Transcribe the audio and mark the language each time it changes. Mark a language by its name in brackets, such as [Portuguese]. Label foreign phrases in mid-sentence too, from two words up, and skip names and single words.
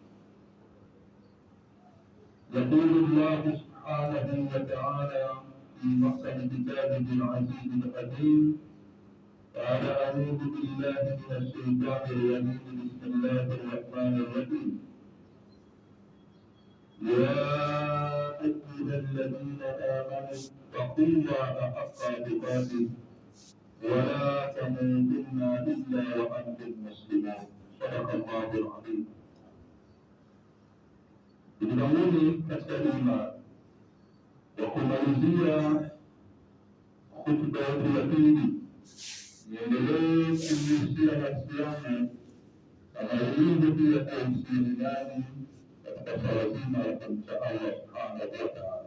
[Arabic] يقول الله سبحانه وتعالى في محكم كتابه العزيز الحكيم قال: أعوذ بالله من الشيطان الرجيم، بسم الله الرحمن الرحيم. يا أيها الذين آمنوا اتقوا الله حق تقاته ولا تموتن إلا وأنتم مسلمون. صدق الله العظيم. [Swahili] Tunamwomba katika imani wa kumalizia hotuba yetu ya pili, niendelee kuhusia nafsi yangu kama ilivyo pia kuhusia ndani katika swala zima la kumcha Allah [Arabic] سبحانه وتعالى.